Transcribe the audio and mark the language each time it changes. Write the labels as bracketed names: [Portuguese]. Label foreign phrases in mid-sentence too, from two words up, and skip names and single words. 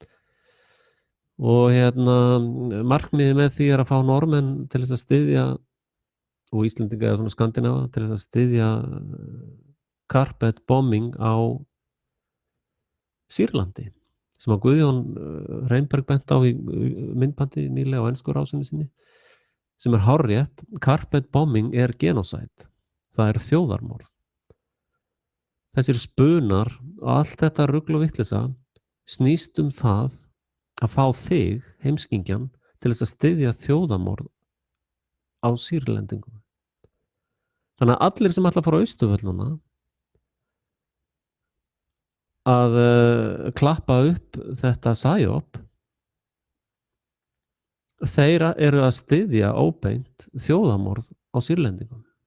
[Icelandic] og markmiðið með því er að fá Normenn til þess að styðja og Íslendinga eða svona Skandinava til þess að styðja [English] carpet bombing [Icelandic] á Sýrlandi sem að Guðjón Reynberg bent á í myndbandi nýlega á ensku rásinni sinni sem er hárrétt. [English] Carpet bombing er genocide. [Icelandic] Það er þjóðarmorð. Þessir spunar og allt þetta rugl og vitleysa snýst það að fá þig, heimskingjan, til þess að styðja þjóðarmorð á Sýrlendingum. Þannig að allir sem ætla að fara á Austurvölluna að klappa upp þetta psyop, þeir eru að styðja óbeint þjóðarmorð á Sýrlendingum.